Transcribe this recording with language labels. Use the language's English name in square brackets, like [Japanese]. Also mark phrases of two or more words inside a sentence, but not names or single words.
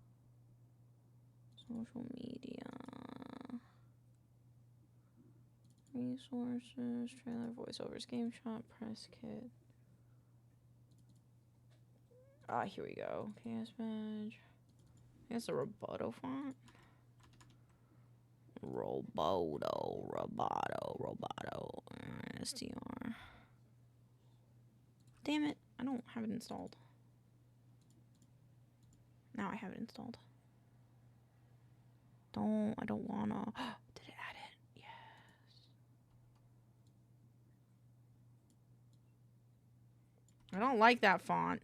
[English] Social media. Resources, trailer, voiceovers, game shop, press kit. Ah, here we go. KS badge. That's a Roboto font. Roboto. STR. Damn it, I don't have it installed. Now I have it installed. I don't wanna. Did it add it? Yes. I don't like that font.